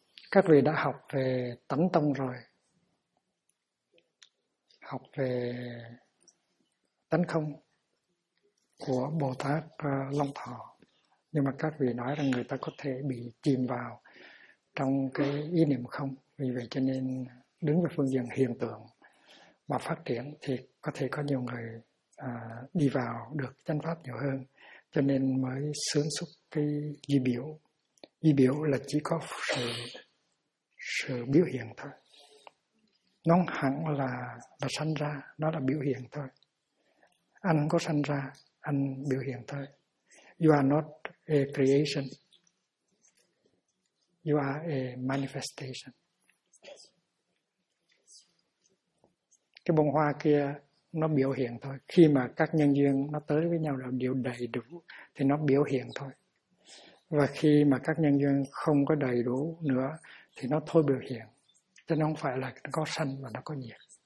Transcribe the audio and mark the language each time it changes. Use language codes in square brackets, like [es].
[vi] Các vị đã học về tánh tông rồi, học về tánh không của Bồ Tát Long Thọ, nhưng mà các vị nói rằng người ta có thể bị chìm vào trong cái ý niệm không, vì vậy cho nên đứng về phương diện hiện tượng mà phát triển thì có thể có nhiều người đi vào được chánh pháp nhiều hơn, cho nên mới sướng xuất cái duy biểu. Duy biểu là chỉ có sự biểu hiện thôi. Nó hẳn là sanh ra, nó là biểu hiện thôi. Anh có sanh ra, anh biểu hiện thôi. [en] You are not a creation. You are a manifestation. [vi] Cái bông hoa kia, nó biểu hiện thôi. Khi mà các nhân duyên nó tới với nhau là điều đầy đủ, thì nó biểu hiện thôi. Và khi mà các nhân duyên không có đầy đủ nữa, thì nó thôi biểu hiện. Cho nên không phải là nó có sanh và nó có nhiệt.